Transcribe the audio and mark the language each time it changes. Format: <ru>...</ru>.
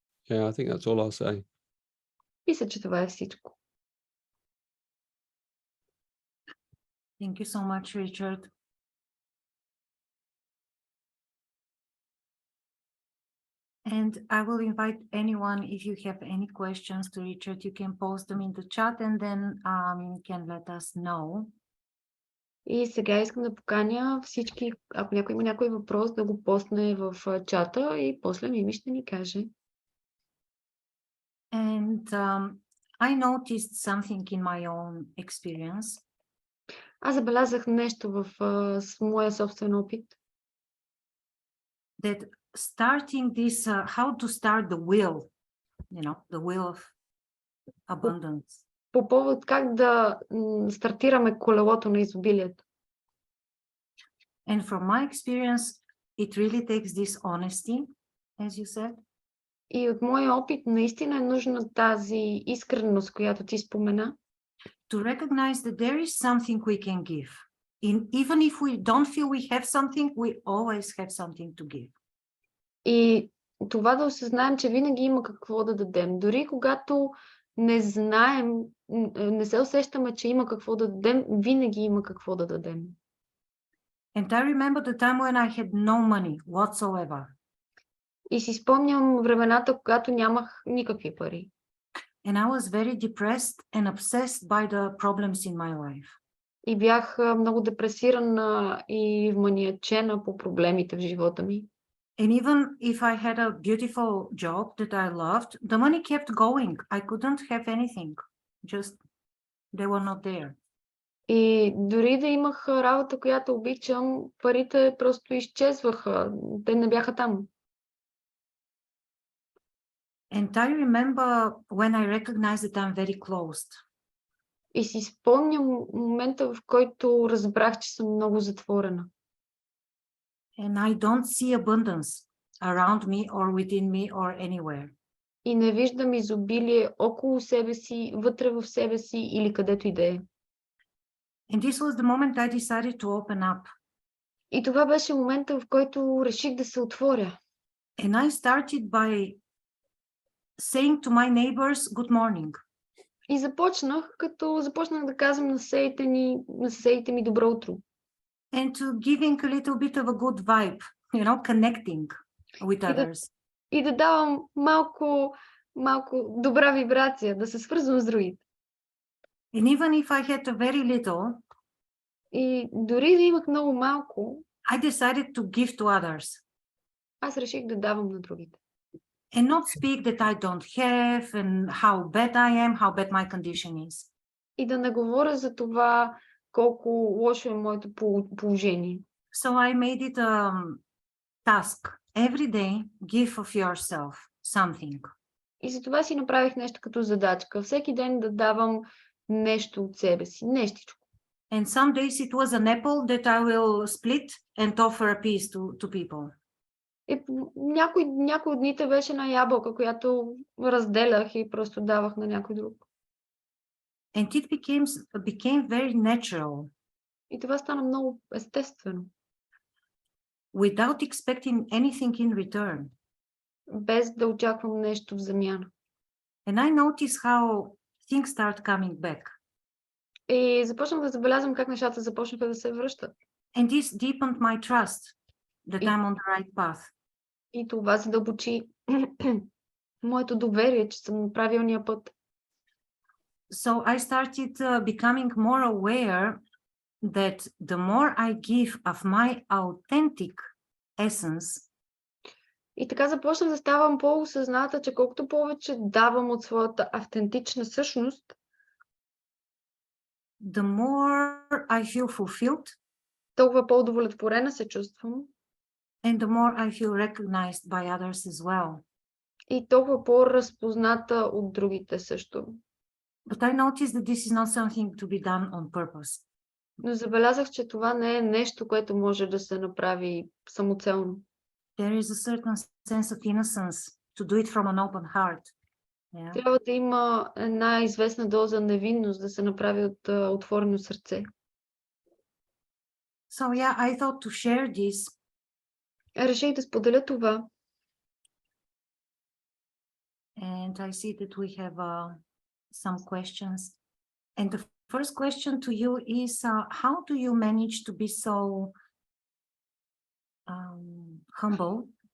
<en>Yeah, I think that's all I'll say.</en> <bg>Мисля, че това е всичко.</bg> <en>Thank you so much, Richard. And I will invite anyone, if you have any questions to Richard, you can post them in the chat and then you can let us know.</en> <bg>И сега искам да поканя всички, ако някой има някой въпрос, да го постне в чата и после Мими ще ни каже.</bg> <en>And I noticed something in my own experience.</en> <bg>Аз забелязах нещо в моя собствен опит.</bg> <en>That starting this, how to start the wheel, the wheel of abundance.</en> <bg>По повод как да стартираме колелото на изобилието.</bg> <en>And from my experience, it really takes this honesty, as you said.</en> <bg>И от моя опит наистина е нужна тази искреност, която ти спомена.</bg> <en>To recognize that there is something we can give. Even if we don't feel we have something, we always have something to give.</en> <bg>И това да осъзнаем, че винаги има какво да дадем. Дори когато не знаем, не се усещаме, че има какво да дадем, винаги има какво да дадем.</bg> <en>And I remember the time when I had no money whatsoever.</en> <bg>И си спомням времената, когато нямах никакви пари.</bg> <en>And I was very depressed and obsessed by the problems in my life.</en> <bg>И бях много депресирана и вманиачена по проблемите в живота ми.</bg> <en>And even if I had a beautiful job that I loved, the money kept going. I couldn't have anything. Just, they were not there.</en> <bg>И дори да имах работа, която обичам, парите просто изчезваха. Те не бяха там.</bg> <en>And I remember when I recognized that I'm very closed.</en> <bg>И си спомням момента, в който разбрах, че съм много затворена.</bg> <en>And I don't see abundance around me or within me or anywhere.</en> <bg>И не виждам изобилие около себе си, вътре в себе си или където и да е.</bg> <en>And this was the moment I decided to open up.</en> <bg>И това беше момента, в който реших да се отворя.</bg> <en>And I started by saying to my neighbors, good morning.</en> <bg>И започнах да казвам на съседите ми добро утро.</bg> <en>And to giving a little bit of a good vibe, connecting with others.</en> <bg>И да давам малко добра вибрация, да се свързвам с другите.</bg> <en>And even if I had a very little,</en> <bg>и дори да имах много малко,</bg> <en>I decided to give to others.</en> <bg>Аз реших да давам на другите.</bg> <en>And not speak that I don't have and how bad I am, how bad my condition is.</en> <bg>И да не говоря за това колко лошо е моето положение.</bg> <en>So I made it a task. Every day, give of yourself something.</en> <bg>И за това си направих нещо като задачка. Всеки ден да давам нещо от себе си, нещичко.</bg> <en>And some days it was an apple that I will split and offer a piece to people.</en> <bg>И някой от дните беше на ябълка, която разделях и просто давах на някой друг.</bg> <en>And it became very natural.</en> <bg>И това стана много естествено.</bg> <en>Without expecting anything in return.</en> <bg>Без да очаквам нещо в замяна.</bg> <en>And I noticed how things start coming back.</en> <bg>И започнах да забелязвам как нещата започнаха да се връщат.</bg> <en>And this deepened my trust that I'm on the right path.</en> <bg>И това задълбочи моето доверие, че съм на правилния път.</bg> <en>So I started becoming more aware that the more I give of my authentic essence,</en> <bg>и така започнах да ставам по-осъзната, че колкото повече давам от своята автентична същност,</bg> <en>the more I feel fulfilled,</en> <bg>толкова по-удовлетворена се чувствам</bg> <en>and the more I feel recognized by others as well.</en> <bg>и толкова по-разпозната от другите също.</bg> <en>But I noticed that this is not something to be done on purpose.</en> <bg>Но забелязах, че това не е нещо, което може да се направи самоцелно.</bg> <en>There is a certain sense of innocence to do it from an open heart. Yeah.</en> <bg>Трябва да има една известна доза невинност да се направи от отворено сърце.</bg> <en>So yeah, I thought to share this.</en> <bg>Реших да споделя това.</bg> <en>And I see that we have some questions. And the first question to you is, how do you manage to be so humble?</en>